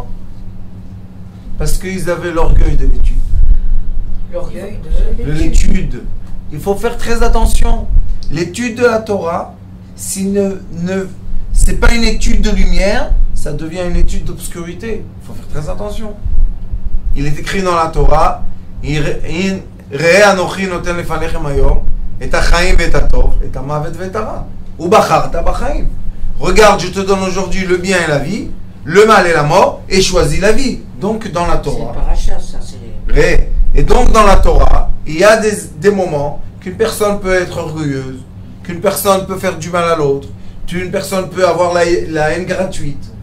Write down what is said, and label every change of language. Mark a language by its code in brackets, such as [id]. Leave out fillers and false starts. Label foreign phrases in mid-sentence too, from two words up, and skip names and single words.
[fr] Parce qu'ils avaient l'orgueil de l'étude. L'orgueil de l'étude. Il faut faire très attention. L'étude de la Torah, si c'est pas une étude de lumière, ça devient une étude d'obscurité. Il faut faire très attention. Il est écrit dans la Torah [he] ראה אנכי נותן לפניכם היום את החיים ואת הטוב את המות ואת הרע ובחרת בחיים. [fr] Regarde, je te donne aujourd'hui le bien et la vie, le mal et la mort, et choisis la vie. Donc dans la Torah. C'est paracha, ça, c'est... Et donc dans la Torah, il y a des moments qu'une personne peut être orgueilleuse, qu'une personne peut faire du mal à l'autre, qu'une personne peut avoir la haine gratuite.